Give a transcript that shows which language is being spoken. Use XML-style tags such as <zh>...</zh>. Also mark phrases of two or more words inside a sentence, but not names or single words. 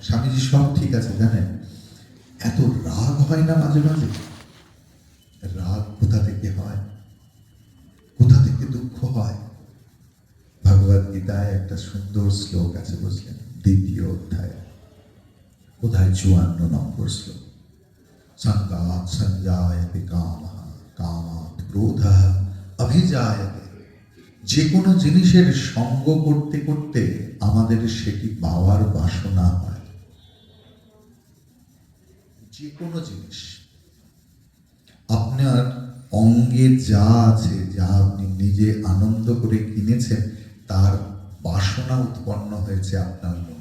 <bn>স্বামীজি সব ঠিক আছে, জানেন, এত রাগ হয় না মাঝে মাঝে? রাগ কোথা থেকে হয়, কোথা থেকে দুঃখ হয়? ভগবদ গীতায় একটা সুন্দর শ্লোক আছে, বুঝলেন, দ্বিতীয় অধ্যায়, বোধহয় 54 নম্বর শ্লোক।</bn> <sa>संगात् संजायते कामः, कामात् क्रोधः अभिजायते।</sa> <bn>যে কোনো জিনিসের সঙ্গ করতে করতে আমাদের সেটি পাওয়ার বাসনা হয়। যে কোনো জিনিস, আপনার অঙ্গে যা আছে, যা আপনি নিজে আনন্দ করে কিনেছেন, তার বাসনা উৎপন্ন হয়েছে আপনার মনে।</bn>